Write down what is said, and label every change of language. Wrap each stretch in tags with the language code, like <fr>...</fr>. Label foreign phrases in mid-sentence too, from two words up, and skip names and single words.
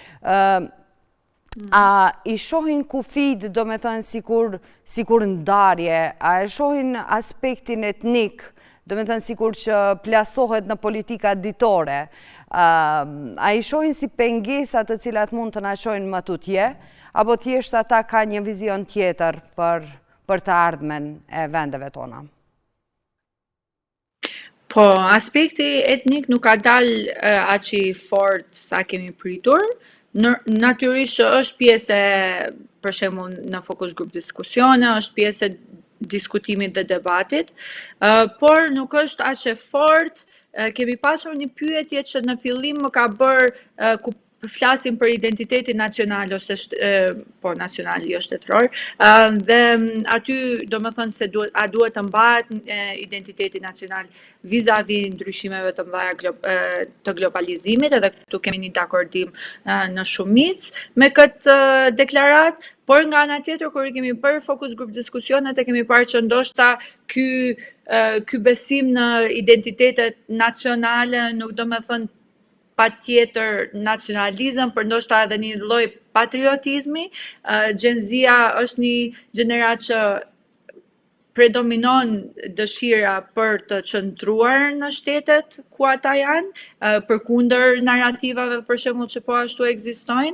<sq>A I shohin kufid, do me thënë, sikur ndarje, a e shohin aspektin etnik, do me thënë, sikur që plasohet në politika ditore, a I shohin si pengesat të cilat mund të na shohin më tutje, apo thjesht ata ka një vizion tjetër për të ardhmen e vendeve tona? Po, aspekti etnik nuk ka dalë aq I fort sa kemi pritur. Natyrisht që është pjesë për shembull në</sq> <en>focus group</en> <sq>diskusione, është pjesë e diskutimit dhe debatit, por nuk është aq e fort. Kemi pasur një pyetje që në fillim më ka bërë ku flasim për identitetin nacional ose nacional jo shtetëror, dhe aty do më thënë se a duhet të mbahet identiteti nacional vis-a-vis ndryshimeve të mëdha të globalizimit, edhe këtu kemi një dakordim në shumicë me këtë deklarat, por nga ana tjetër kur I kemi bërë</sq> <en>focus group</en> <sq>diskusionet e kemi parë që ndoshta ky besim në identitetet nacionale nuk do më thënë pa tjetër nacionalizëm, për ndoshta edhe një lloj patriotizmi. Gen Z-a është një gjenerat që predominon dëshira për të qëndruar në shtetet ku ata janë, përkundër narrativave për shembull që po ashtu ekzistojnë.</sq>